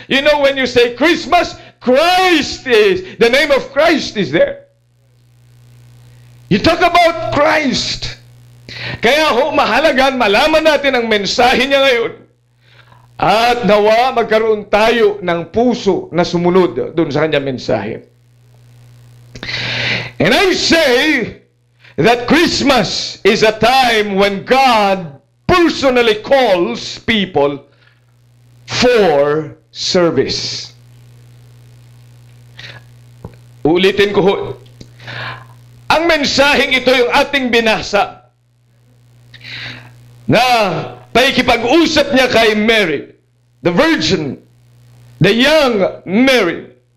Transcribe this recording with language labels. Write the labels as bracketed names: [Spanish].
[English] You know, when you say Christmas, Christ is, the name of Christ is there. You talk about Christ. [Filipino] Kaya mahalagan, malaman natin ang mensahe niya ngayon. At nawa magkaroon tayo ng puso na sumunod doon sa kanyang mensahe. [English] And I say that Christmas is a time when God personally calls people for service. [Filipino] Ulitin ko ho. Ang mensaheng ito yung ating binasa na paikipag-usap niya kay Mary, [English] the Virgin, the young Mary.